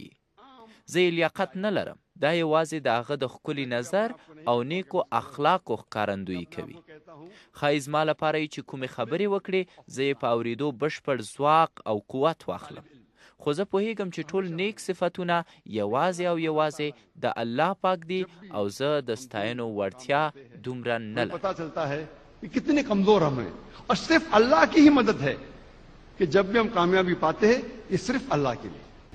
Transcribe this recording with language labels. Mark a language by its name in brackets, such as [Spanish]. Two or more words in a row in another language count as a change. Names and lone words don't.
[Pashto] زه یې لیاقت نه لرم، دا یوازې د هغه د ښکلي نظر او نیکو اخلاقو ښکارندویي کوي. ښایي زما لپاره یې چې کومې خبرې وکړي زه یې په اورېدو بشپړ ځواک او قوت واخلم. خو زه پوهیږم چې ټول نیک صفتونه یوازې او یوازې د الله پاک دي او زه د ستاینو وړتیا دومره نه لرم. [Urdu] پتا چلتا ہے کہ کتنے کمزور ہم ہیں اور صرف اللہ کی ہی مدد ہے کہ جب بھی ہم کامیابی پاتے ہیں یہ صرف اللہ کے لیے.